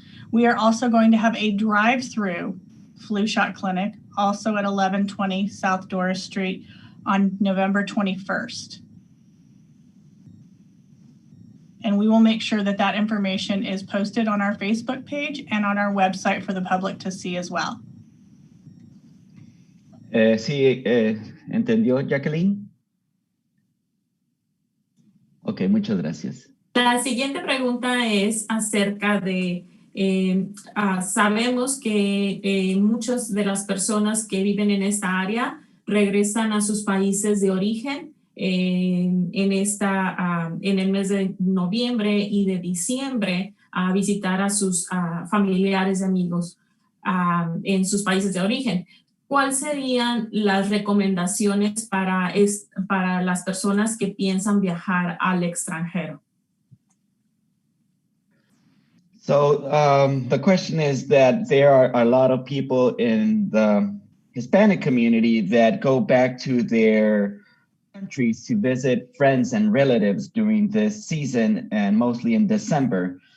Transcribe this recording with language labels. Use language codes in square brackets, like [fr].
[en] We are also going to have a drive-through flu shot clinic also at 1120 South Doris Street on November 21st. And we will make sure that that information is posted on our Facebook page and on our website for the public to see as well. [es] Sí, ¿entendió, Jacqueline? Ok, muchas gracias. La siguiente pregunta es acerca de, sabemos que muchas de las personas que viven en esta área regresan a sus países de origen en el mes de noviembre y de diciembre a visitar a sus familiares y amigos en sus países de origen. ¿Cuáles serían las recomendaciones para las personas que piensan viajar al extranjero? [en] So the question is that there are a lot of people in the Hispanic community that go back to their countries to visit friends and relatives during this season, and mostly in December.